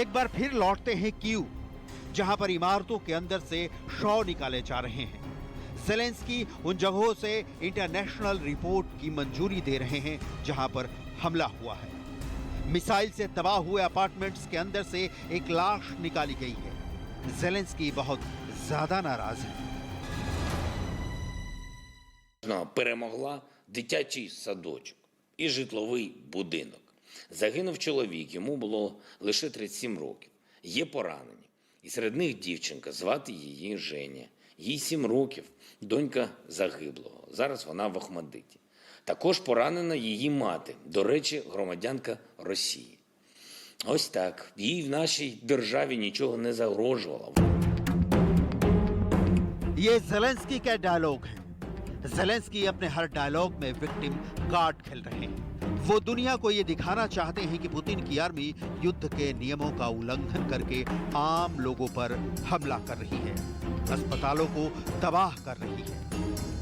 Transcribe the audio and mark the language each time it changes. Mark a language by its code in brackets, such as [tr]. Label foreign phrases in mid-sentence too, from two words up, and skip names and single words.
[hi] एक बार फिर लौटते हैं कीव, जहां पर इमारतों के अंदर से शव निकाले जा रहे हैं। ज़ेलेंस्की उन जगहों से [en] international report [hi] की मंजूरी दे रहे हैं जहां पर हमला हुआ है। मिसाइल से तबाह हुए अपार्टमेंट्स के अंदर से एक लाश निकाली गई है। ज़ेलेंस्की बहुत ज्यादा नाराज है। [uk] Перемогла дитячий садочок і житловий будинок. Загинув чоловік, йому було лише 37 років. Є поранені. І серед них дівчинка, звати її Женя. Їй 7 років, донька загиблого. Зараз вона в Охмадиті. Також поранена її мати, до речі, громадянка Росії. Ось так. Їй в нашій державі нічого не загрожувало. [hi] ये ज़ेलेंस्की का डायलॉग है। ज़ेलेंस्की अपने हर डायलॉग में [en] victim card [hi] खेल रहे हैं। वो दुनिया को ये दिखाना चाहते हैं कि पुतिन की आर्मी युद्ध के नियमों का उल्लंघन करके आम लोगों पर हमला कर रही है, अस्पतालों को तबाह कर रही है।